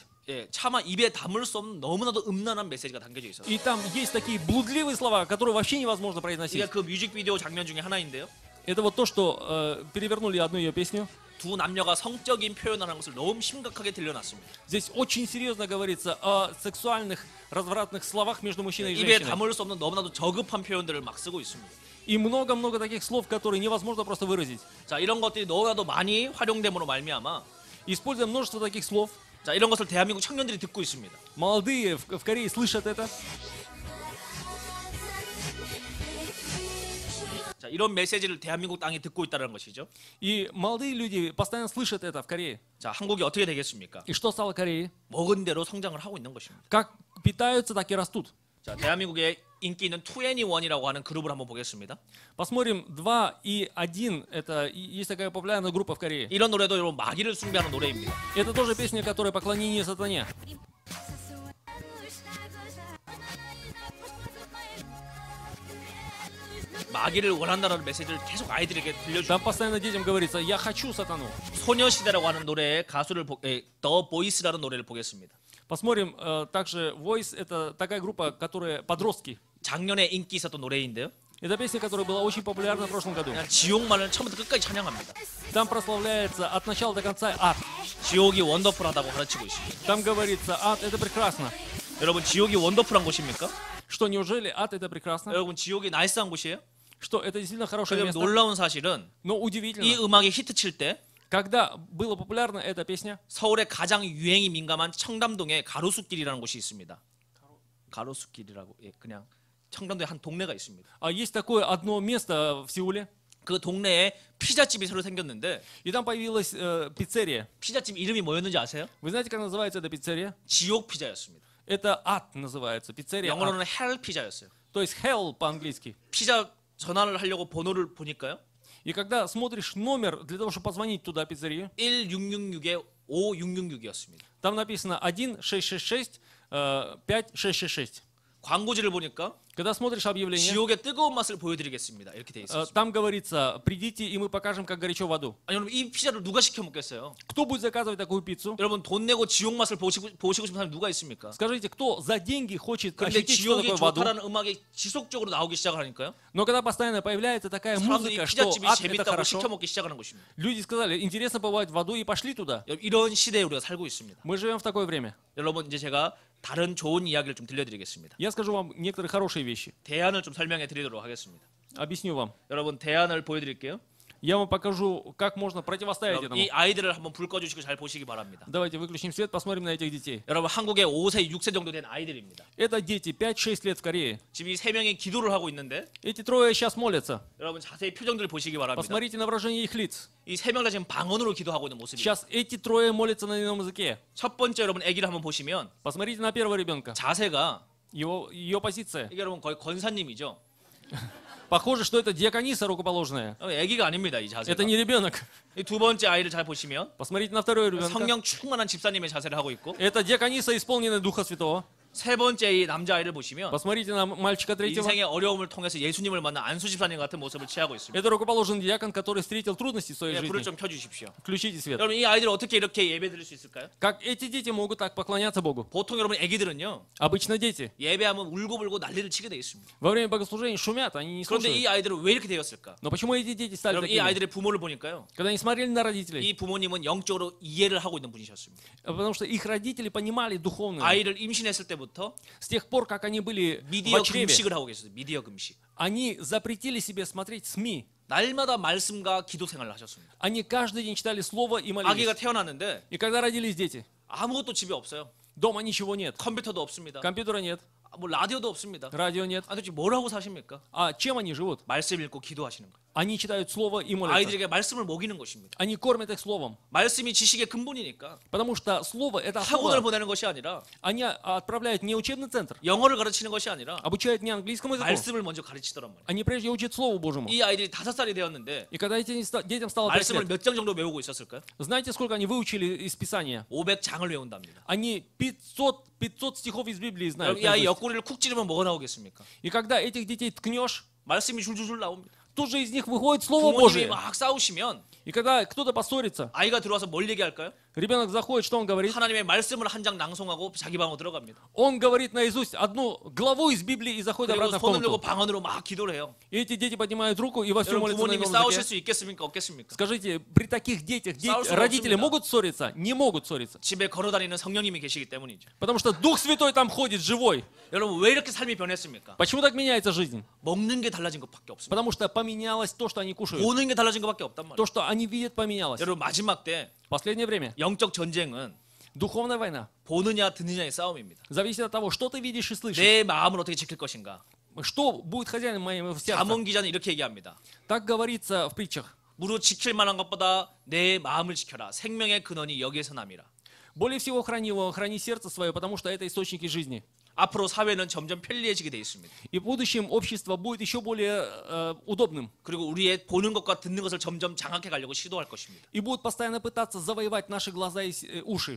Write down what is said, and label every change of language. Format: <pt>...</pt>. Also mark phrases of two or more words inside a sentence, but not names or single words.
<ko>예, 차마 입에 담을 수 없는 너무나도 음란한 메시지가 담겨져 있어요.</ko> <ru>и там есть такие блудливые слова, которые вообще невозможно произносить.</ru> <ko>이게 그 뮤직비디오 장면 중에 하나인데요.</ko> <ru>Это вот то, что перевернули одну ее песню.</ru> <ko>두 남녀가 성적인 표현을 하는 것을 너무 심각하게 들려놨습니다.</ko> <ru>Здесь очень серьезно говорится о сексуальных, развратных словах между мужчиной и</ru> <ko>입에</ko> <ru>женщиной.</ru> <ko>담을 수 없는 너무나도 저급한 표현들을 막 쓰고 있습니다.</ko> <ru>И много-много таких слов, которые невозможно просто выразить.</ru> <ko>자, 이런 것들이 너무나도 많이 활용됨으로 말미암아</ko> <ru>Используя множество таких слов,</ru> <ko>자, 이런 것을 대한민국 청년들이 듣고 있습니다.</ko> <ru>молодые в Корее слышат это.</ru> <ko>자, 이런 메시지를 대한민국 땅이 듣고 있다는 것이죠.</ko> <ru>И молодые люди постоянно слышат это в Корее.</ru> <ko>자, 한국이 어떻게 되겠습니까?</ko> <ru>И что стало Кореей?</ru> <ko>먹은 대로 성장을 하고 있는 것입니다.</ko> <ru>Как питаются, так и растут.</ru> <ko>자, 대한민국에 인기 있는 2NE1이라고 하는 그룹을 한번 보겠습니다.</ko> <ru>Посмотрим 2 и 1. Это есть такая популярная группа в Корее.</ru> <ko>이런 노래도 여러분 마귀를 숭배하는 노래입니다.</ko> <ru>Это тоже песня, которая поклонение сатане.</ru> <ko>마귀를 원한다는 메시지를 계속 아이들에게 들려주고</ko> <ru>Там постоянно детям говорится: я хочу сатану.</ru> <ko>소녀시대라고 하는 노래의 가수를 The Voice라는 노래를 보겠습니다.</ko> <ru>Посмотрим также Voice. Это такая группа, которая подростки.</ru> <ko>작년에 인기 있었던 노래인데요.</ko> <ru>Это песня, которая была очень популярна в прошлом году.</ru> <ko>그냥 지옥만을 처음부터 끝까지 찬양합니다.</ko> <ru>Там прославляется от начала до конца ад.</ru> <ko>지옥이 원더풀하다고 가르치고 있습니다.</ko> <ru>Там говорится: ад это прекрасно.</ru> <ko>여러분 지옥이 원더풀한 곳입니까?</ko> <ru>Что, неужели ад это прекрасно?</ru> <ko>여러분 지옥이 나이스한 곳이에요?</ko> <ru>Что, это действительно хорошее</ru> <ko>그런데</ko> <ru>место?</ru> <ko>놀라운 사실은</ko> <ru>Но</ru> <ko>이</ko> <ru>удивительно,</ru> <ko>음악이 히트 칠 때</ko> <ru>когда была популярна эта песня,</ru> <ko>서울의 가장 유행이 민감한 청담동에 가로수길이라는 곳이 있습니다. 가로수길이라고 그냥 청담동에 한 동네가 있습니다.</ko> <ru>есть такое одно место в Сеуле,</ru> <ko>그 동네에 피자집이 새로 생겼는데</ko> <ru>и там появилась пиццерия.</ru> <ko>피자집 이름이 뭐였는지 아세요?</ko> <ru>Вы знаете, как называется эта пиццерия?</ru> <ko>지옥 피자였습니다.</ko> <ru>Это ад называется, пиццерия ад.</ru> <ko>영어로는 헬 피자였어요.</ko> <ru>То есть hell по-английски.</ru> <ko>피자 전화를 하려고 번호를 보니까요.</ko> <ru>И когда смотришь номер для того, чтобы позвонить туда, пиццерию,</ru> <ko>1666에 5666이었습니다.</ko> <ru>там написано 1666 5666.</ru> <ko>광고지를 보니까</ko> <ru>Когда смотришь объявление,</ru> <ko>지옥의 뜨거운 맛을 보여드리겠습니다. 이렇게 돼 있어요.</ko> <ru>там говорится: придите, и мы покажем, как горячо в аду.</ru> <ko>아니 여러분 이 피자를 누가 시켜 먹겠어요?</ko> <ru>Кто будет заказывать такую пиццу?</ru> <ko>여러분 돈 내고 지옥 맛을 보시고 싶은 사람이 누가 있습니까?</ko> <ru>Скажите, кто за деньги хочет</ru> <ko>그런데</ko> <ru>ощутить, что</ru> <ko>지옥이</ko> <ru>такое в аду?</ru> <ko>좋다라는 음악이 지속적으로 나오기 시작하니까요.</ko> <ru>Но когда постоянно появляется такая</ru> <ko>사람들이</ko> <ru>музыка, что</ru> <ko>피자집이</ko> <ru>ад это</ru> <ko>재밌다고</ko> <ru>хорошо,</ru> <ko>시켜 먹기 시작하는 것입니다.</ko> <ru>люди сказали: интересно побывать в аду, и пошли туда.</ru> <ko>여러분, 이런 시대에 우리가 살고 있습니다.</ko> <ru>Мы живем в такое время.</ru> <ko>여러분 이제 제가 다른 좋은 이야기를 좀 들려드리겠습니다.</ko> <ru>Я скажу вам некоторые хорошие вещи.</ru> <ko>대안을 좀 설명해 드리도록 하겠습니다.</ko> <ru>Объясню вам.</ru> <ko>여러분 대안을 보여드릴게요.</ko> <ru>Я вам покажу, как можно противостоять</ru> <ko>여러분,</ko> <ru>этому.</ru> <ko>이 아이들을 한번 불 꺼주시고 잘 보시기 바랍니다.</ko> <ru>Давайте выключим свет, посмотрим на этих детей.</ru> <ko>여러분 한국에 5세, 6세 정도 된 아이들입니다.</ko> <ru>Это дети 5-6 лет в Корее.</ru> <ko>지금 이 세 명이 기도를 하고 있는데</ko> <ru>Эти трое сейчас молятся.</ru> <ko>여러분 자세히 표정들 보시기 바랍니다.</ko> <ru>Посмотрите на выражение их лиц.</ru> <ko>이 세 명 다 지금 방언으로 기도하고 있는 모습이에요.</ko> <ru>Сейчас эти трое молятся на ином языке.</ru> <ko>첫 번째 여러분 아기를 한번 보시면</ko> <ru>Посмотрите на первого ребенка.</ru> <ko>자세가</ko> <ru>Ее позиция.</ru> <ko>이게 여러분 거의 권사님이죠.</ko> <ru>Похоже, что это диакониса рукоположная.</ru> <ko>아기가 아닙니다 이</ko> <ru>Это</ru> <ko>자세가.</ko> <ru>не ребенок.</ru> <ko>이 두 번째 아이를 잘 보시면</ko> <ru>Посмотрите на второй ребенка.</ru> <ko>성령 충만한 집사님의 자세를 하고 있고</ko> <ru>Это диакониса, исполненная Духа Святого.</ru> <ko>세 번째 이 남자 아이를 보시면</ko> <ru>Посмотрите на мальчика третьего.</ru> <ko>인생의 어려움을 통해서 예수님을 만난 안수 집사님 같은 모습을 취하고 있습니다.</ko> <ru>Это рукоположенный диакон, который встретил трудности в своей</ru> <ko>예, 불을</ko> <ru>жизни.</ru> <ko>좀 켜주십시오.</ko> <ru>Включите свет.</ru> <ko>여러분 이 아이들 어떻게 이렇게 예배 드릴 수 있을까요?</ko> <ru>Как эти дети могут так поклоняться Богу?</ru> <ko>보통 여러분 아기들은요</ko> <ru>Обычно дети</ru> <ko>예배하면 울고불고 난리를 치게 돼 있습니다.</ko> <ru>во время богослужения шумят, они не</ru> <ko>그런데 이</ko> <ru>слушают.</ru> <ko>아이들은 왜 이렇게 되었을까?</ko> <ru>Но почему эти дети стали</ru> <ko>여러분 이</ko> <ru>такими?</ru> <ko>아이들의 부모를 보니까요</ko> <ru>Когда они смотрели на родителей,</ru> <ko>이 부모님은 영적으로 이해를 하고 있는 분이셨습니다.</ko> <ru>потому что их родители понимали духовно.</ru> <ko>아이를 임신했을 때부터</ko> <ru>С тех пор, как они были в</ru> <ko>미디어</ko> <ru>чреве,</ru> <ko>금식을 하고 계셨어요. 미디어 금식.</ko> <ru>они запретили себе смотреть СМИ.</ru> <ko>날마다 말씀과 기도 생활을 하셨습니다.</ko> <ru>Они каждый день читали Слово и</ru> <ko>아기가</ko> <ru>молились.</ru> <ko>태어났는데</ko> <ru>И когда родились дети,</ru> <ko>아무것도 집에 없어요.</ko> <ru>Дома ничего нет.</ru> <ko>컴퓨터도 없습니다.</ko> <ru>Компьютера нет.</ru> <ko>뭐 라디오도 없습니다.</ko> <ru>Радио нет.</ru> <ko>아, 도대체 뭘 하고 사십니까?</ko> <ru>А чем они живут?</ru> <ko>말씀 읽고 기도하시는 거예요.</ko> <ru>Они читают Слово и молятся.</ru> <ko>아이들에게 말씀을 먹이는 것입니다.</ko> <ru>Они кормят их Словом.</ru> <ko>말씀이 지식의 근본이니까</ko> <ru>Потому что Слово — это</ru> <ko>학원을</ko> <ru>основа.</ru> <ko>보내는 것이 아니라</ko> <ru>Они отправляют не учебный центр,</ru> <ko>영어를 가르치는 것이 아니라</ko> <ru>обучают не английскому языку.</ru> <ko>말씀을 먼저 가르치더란 말이에요.</ko> <ru>Они прежде учат Слову Божьему.</ru> <ko>이 아이들이 5살이 되었는데</ko> <ru>И когда этим детям стало 5</ru> <ko>말씀을</ko> <ru>лет,</ru> <ko>몇 장 정도 외우고 있었을까요?</ko> <ru>знаете, сколько они выучили из Писания?</ru> <ko>500장을 외운답니다.</ko> <ru>Они 500 стихов из Библии знают.</ru> <ko>이 아이</ko> <ru>наизусть.</ru> <ko>옆구리를 쿡 찌르면 뭐가 나오겠습니까?</ko> <ru>И когда этих детей ткнешь,</ru> <ko>말씀이 줄줄줄 나옵니다.</ko> <ru>тут же из них выходит Слово</ru> <ko>부모님이</ko> <ru>Божие.</ru> <ko>막 싸우시면</ko> <ru>И когда кто-то поссорится,</ru> <ko>아이가 들어와서 뭘 얘기할까요?</ko> <ru>ребенок заходит, что он говорит?</ru> <ko>하나님의 말씀을 한 장 낭송하고 자기 방으로 들어갑니다.</ko> <ru>Он говорит наизусть одну главу из Библии и заходит</ru> <ko>그리고</ko> <ru>обратно в</ru> <ko>손을 들고</ko> <ru>комнату.</ru> <ko>방언으로 막 기도를 해요.</ko> <ru>И эти дети поднимают руку и вовсю</ru> <ko>여러분</ko> <ru>молятся на</ru> <ko>부모님이</ko> <ru>ином</ru> <ko>싸우실</ko> <ru>языке.</ru> <ko>수 있겠습니까? 없겠습니까?</ko> <ru>Скажите, при таких детях</ru> <ko>싸울 수가</ko> <ru>родители</ru> <ko>없습니다.</ko> <ru>могут ссориться? Не могут ссориться.</ru> <ko>집에 걸어다니는 성령님이 계시기 때문이죠.</ko> <ru>Потому что Дух Святой там ходит, живой.</ru> <ko>여러분 왜 이렇게 삶이 변했습니까?</ko> <ru>Почему так меняется жизнь?</ru> <ko>먹는 게 달라진 것밖에 없습니다.</ko> <ru>Потому что поменялось то, что они кушают.</ru> <ko>보는 게 달라진 것밖에 없단 말이에요.</ko> <ru>То, что они видят, поменялось.</ru> <ko>여러분 마지막 때</ko> <ru>В последнее время</ru> <ko>영적 전쟁은</ko> <ru>духовная война</ru> <ko>보느냐 듣느냐의 싸움입니다.</ko> <ru>зависит от того, что ты видишь и слышишь.</ru> <ko>내 마음을 어떻게 지킬 것인가?</ko> <ru>Что будет хозяином моего сердца?</ru> <ko>잠언 기자는 이렇게 얘기합니다.</ko> <ru>Так говорится в притчах.</ru> <ko>무릇 지킬 만한 것보다 내 마음을 지켜라. 생명의 근원이 여기에서 남이라.</ko> <ru>Более всего храни сердце свое, потому что это источники жизни.</ru> <ko>앞으로 사회는 점점 편리해지게 돼 있습니다.</ko> <ru>И в будущем общество будет еще более удобным.</ru> <ko>그리고 우리의 보는 것과 듣는 것을 점점 장악해 가려고 시도할 것입니다.</ko> <ru>И будут постоянно пытаться завоевать наши глаза и уши.</ru>